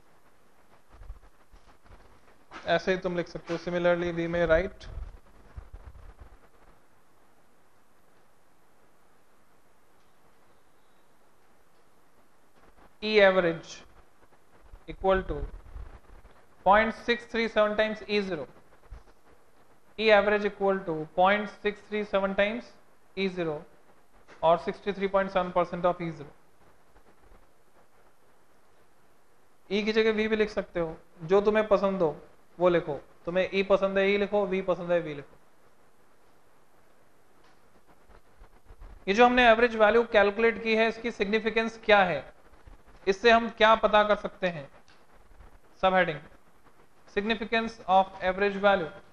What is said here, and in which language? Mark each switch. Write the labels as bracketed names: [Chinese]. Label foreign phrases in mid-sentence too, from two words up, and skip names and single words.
[Hindi] ऐसे ही तुम लिख सकते हो, [English] similarly we may write E average equal to 0.637 times E0. E average equal to 0.637 times E0 और 63.7% of E0। [Hindi] E की जगह V भी लिख सकते हो, जो तुम्हें पसंद हो वो लिखो। तुम्हें E पसंद है E लिखो, V पसंद है V लिखो। ये जो हमने [English] average value calculate [Hindi] की है, इसकी सिग्निफिकेंस क्या है, इससे हम क्या पता कर सकते हैं? [English] sub heading significance of average value.